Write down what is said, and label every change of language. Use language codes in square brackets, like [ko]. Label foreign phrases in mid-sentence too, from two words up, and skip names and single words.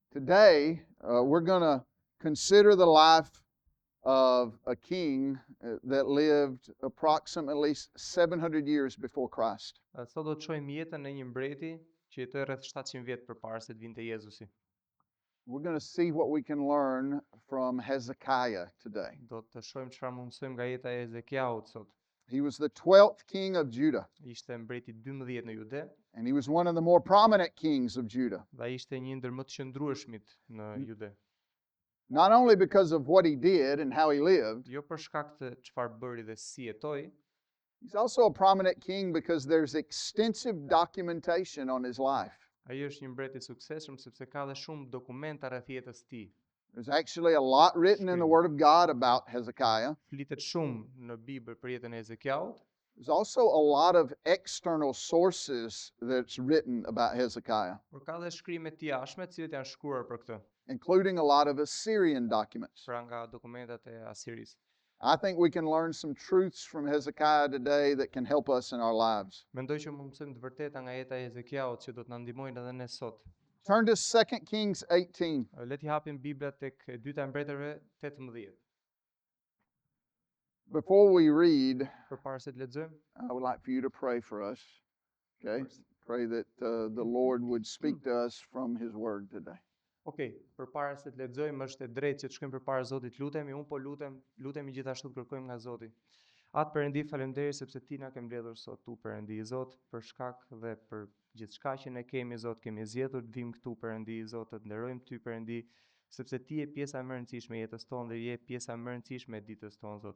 [en] Today, we're going to consider the life of a king that lived approximately 700 years before Christ. [sq] Sot do të shohim jetën e një mbreti që jetoi rreth 700 vjet përpara se të vinte Jezusi. [en] We're going to see what we can learn from Hezekiah today. [sq] Do të shohim çfarë mund të mësojmë nga jeta e Hezekiaut sot. [en] He was the 12th king of Judah, [sq] Ishte mbreti 12 në Jude [en] and he was one of the more prominent kings of Judah. [sq] dhe ai ishte një ndër më të qëndrueshmit në Jude. [en] Not only because of what he did and how he lived, [sq] Jo për shkak të çfarë bëri dhe si jetoi, [en] he's also a prominent king because there's extensive documentation on his life. [sq] ai është një mbret I suksesshëm sepse ka dhe shumë dokumenta rreth jetës së tij. [en] There's actually a lot written in the Word of God about Hezekiah. [sq] Flitet shumë në Bibël për jetën e Hezekiaut. [en] There's also a lot of external sources that's written about Hezekiah, [sq] Por ka dhe shkrimet të jashtme të cilët janë shkruar për këtë, [en] including a lot of Assyrian documents. [sq] pra nga dokumentat e Asirisë. [en] I think we can learn some truths from Hezekiah today that can help us in our lives. [sq] Mendoj që mund të mësojmë të vërteta nga jeta e Hezekiaut që do të na ndihmojnë edhe ne sot. [en] Turn to 2 Kings 18. [sq] Le t'i hapim Bibla tek e dyta e mbretërve 18. [en] Before we read, [sq] Përpara se të lexojmë, [en] I would like for you to pray for us. Okay? Pray that the Lord would speak to us from His Word today. [sq] Përpara se të lexojmë është e drejtë që të shkojmë përpara Zotit, lutemi, unë po lutemi gjithashtu të kërkojmë nga Zoti. Atë Perëndi, faleminderit sepse Ti na ke mbledhur sot tu Perëndi, Zot, për shkak dhe për gjithçka që ne kemi, Zot, kemi zgjedhur të vim këtu Perëndi, Zot, të nderojmë Ty Perëndi, sepse Ti je pjesa më e rëndësishme e jetës tonë dhe je pjesa më e rëndësishme e ditës tonë, Zot.